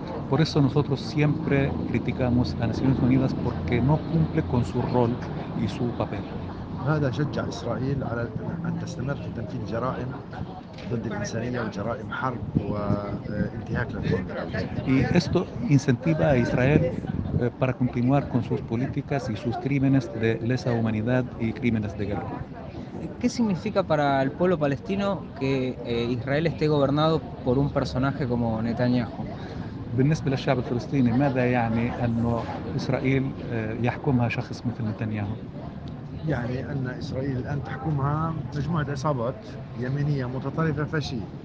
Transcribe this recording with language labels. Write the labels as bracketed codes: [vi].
[es] Por eso nosotros siempre criticamos a Naciones Unidas porque no cumple con su rol y su papel. [ar] هذا شجع إسرائيل على أن تستمر في تنفيذ جرائم ضد الإنسانية وجرائم حرب وانتهاك للحقوق. [es] Y esto incentiva a Israel para continuar con sus políticas y sus crímenes de lesa humanidad y crímenes de guerra. ¿Qué significa para el pueblo palestino que Israel esté gobernado por un personaje como Netanyahu? [ar] بالنسبة للشعب الفلسطيني ماذا يعني أنه إسرائيل يحكمها شخص مثل نتنياهو؟ يعني أن إسرائيل الآن تحكمها مجموعة عصابات يمينية متطرفة فاشية.